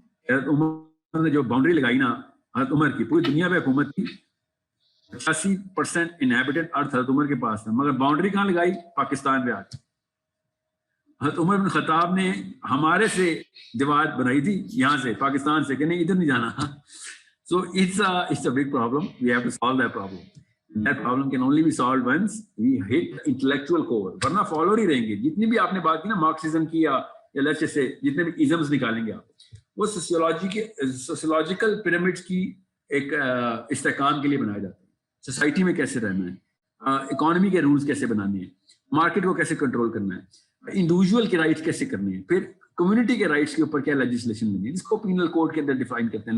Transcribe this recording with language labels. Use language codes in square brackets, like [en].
[ur] حضرت عمر نے جو باؤنڈری لگائی نا, حضرت عمر کی پوری دنیا پہ حکومت تھی, 85% انہیبیٹڈ ارتھ حضرت عمر کے پاس تھا, مگر باؤنڈری کہاں لگائی؟ پاکستان پہ آ کے. حضرت عمر بن خطاب نے ہمارے سے دیوار بنائی تھی یہاں سے پاکستان سے کہ نہیں ادھر نہیں جانا. [en] So it's a big problem. We have to solve that problem. That problem can only be solved once we hit the intellectual core. [ur] ورنہ فالوور ہی رہیں گے. جتنی بھی آپ نے بات کی نا مارکسزم کی یا لیٹس سے جتنے بھی ایزمز نکالیں گے آپ, وہ سوسیولوجیکل پیرامڈس کی ایک استحکام کے لیے بنائے جاتے ہیں. سوسائٹی میں کیسے رہنا ہے, اکانومی کے رولز کیسے بنانے ہیں, مارکیٹ کو کیسے کنٹرول کرنا ہے, انڈیویجول کے رائٹس کیسے کرنے ہیں, پھر کمیونٹی کے رائٹس کے اوپر کیا لیجسلیشن بنی ہے, جس کو پینل کوڈ کے اندر ڈیفائن کرتے ہیں.